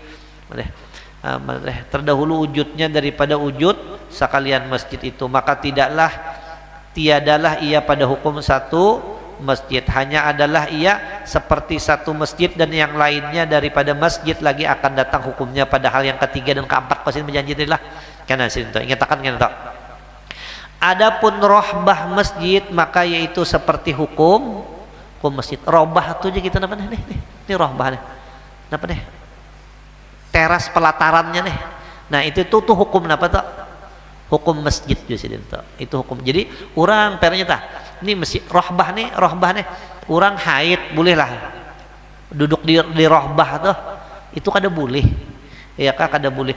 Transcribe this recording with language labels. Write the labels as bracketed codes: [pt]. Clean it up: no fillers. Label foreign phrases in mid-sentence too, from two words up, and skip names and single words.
[ms] Terdahulu wujudnya daripada wujud sekalian masjid itu, maka tiadalah ia pada hukum satu masjid, hanya adalah ia seperti satu masjid, dan yang lainnya daripada masjid lagi akan datang hukumnya pada hal yang ketiga dan keempat pasti berjanji lah. Karena sini ingatakan kan. Adapun rohbah masjid maka yaitu seperti hukum masjid. [bjn] Rohbah itu aja kita apa nih? Ini rohbah nih. Apa nih? Teras pelatarannya nih. Nah itu tuh hukum apa tuh? Hukum masjid juga itu hukum. Jadi orang pernya tah ini masjid rohbah nih orang haid boleh lah duduk di rohbah tuh, itu kada boleh ya kak, kada boleh.